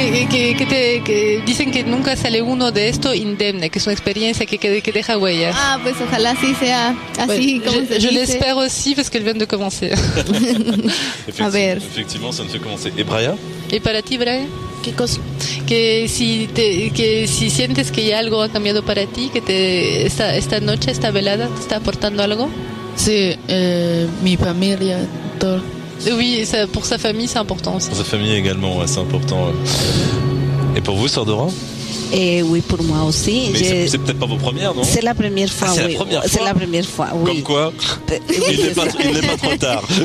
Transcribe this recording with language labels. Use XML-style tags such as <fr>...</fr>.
<es>Que dicen que nunca sale uno de esto indemne, que es una experiencia que deja huellas. Ah, pues ojalá sí sea así como se dice.</es> <fr>Je l'espère aussi parce qu'elle vient de commencer. Effectivement, ça ne fait commencer. Et Braya?</fr> <es>¿Y para ti, Brian? ¿Qué cosa? Que si sientes que ya algo ha cambiado para ti, que esta noche, esta velada, te está aportando algo. Sí, mi familia, todo.</es> <fr>Oui, pour sa famille, c'est important aussi. Pour sa famille également, c'est important. Et pour vous, Sœur Dora? Oui, pour moi aussi. Mais c'est peut-être pas vos premières, non? C'est la première fois, c'est oui. La première fois. C'est la première fois, oui. Comme quoi, il n'est pas trop tard.</fr>